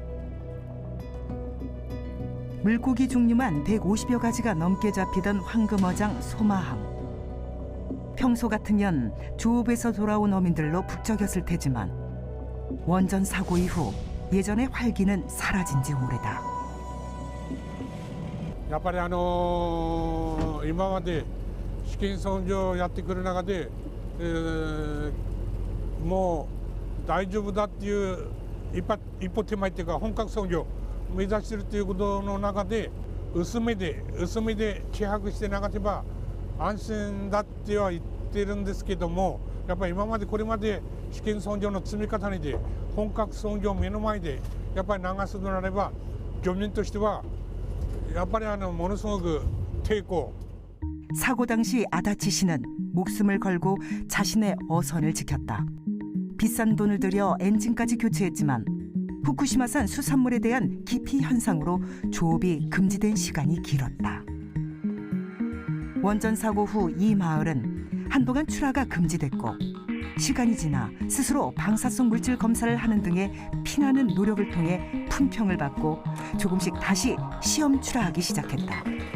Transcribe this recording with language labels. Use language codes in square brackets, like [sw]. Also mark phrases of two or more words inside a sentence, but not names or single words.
[ko] 물고기 종류만 150여 가지가 넘게 잡히던 황금어장 소마항. 평소 같으면 조업에서 돌아온 어민들로 북적였을 테지만 원전 사고 이후 예전의 활기는 사라진 지 오래다. [ja] やっぱり今まで試験操業をやってくる中で、もう大丈夫だっていう一歩手前っていうか本格操業を目指しているということの中で薄めで希薄してなければ安心だっては言ってるんですけども、やっぱり今までこれまで試験操業の積み重ねで本格操業を目の前でやっぱり流すのであれば漁民としてはやっぱりものすごく抵抗。 [ko] 사고 당시 아다치 씨는 목숨을 걸고 자신의 어선을 지켰다. 비싼 돈을 들여 엔진까지 교체했지만 후쿠시마산 수산물에 대한 기피 현상으로 조업이 금지된 시간이 길었다. 원전 사고 후 이 마을은 한동안 출하가 금지됐고 시간이 지나 스스로 방사성 물질 검사를 하는 등의 피나는 노력을 통해 품평을 받고 조금씩 다시 시험 출하하기 시작했다.